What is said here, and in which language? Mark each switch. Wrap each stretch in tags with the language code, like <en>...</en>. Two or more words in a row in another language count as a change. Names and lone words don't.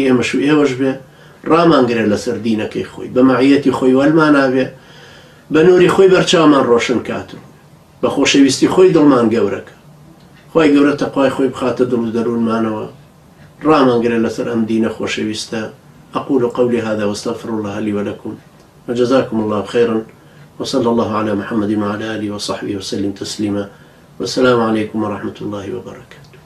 <ckb>ئێمەش و ئێوەش بێ ڕامانگرێ لەسەر دینەکەی خۆی بە مەعیەتی خۆی وەلمانابێ بە نووری خۆی بەرچاومان ڕۆشن کاتوو بە خۆشەویستی خۆی دڵمان گەورەکە خوای گەورە تەقوای خۆی بخاتە دڵ و دەروونمانەوە ڕامانگرێ لەسەر ئەم دینە خۆشەویستە</ckb> <ar>أقول قولي هذا واستغفر الله لي ولكم وجزاكم الله خيرا وصلى الله على محمد وعلى آله وصحبه وسلم تسليما والسلام عليكم ورحمة الله وبركاته.</ar>